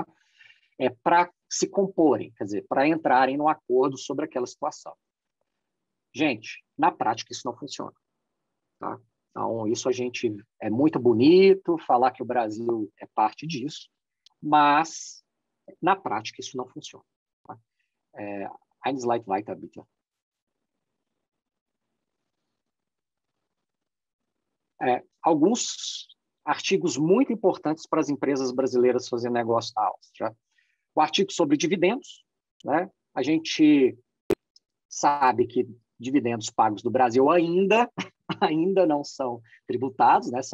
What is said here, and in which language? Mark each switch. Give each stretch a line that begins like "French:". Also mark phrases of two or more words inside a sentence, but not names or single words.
Portuguese: Para se comporem, quer dizer, para entrarem no acordo sobre aquela situação. Gente, na prática isso não funciona. Tá? Então, isso é muito bonito falar que o Brasil é parte disso, mas na prática isso não funciona. Tá?
German: Eine Slide weiter, bitte.
Portuguese: Alguns artigos muito importantes para as empresas brasileiras fazerem negócio na Áustria. O artigo sobre dividendos, né? A gente sabe que dividendos pagos do Brasil ainda não são tributados, né?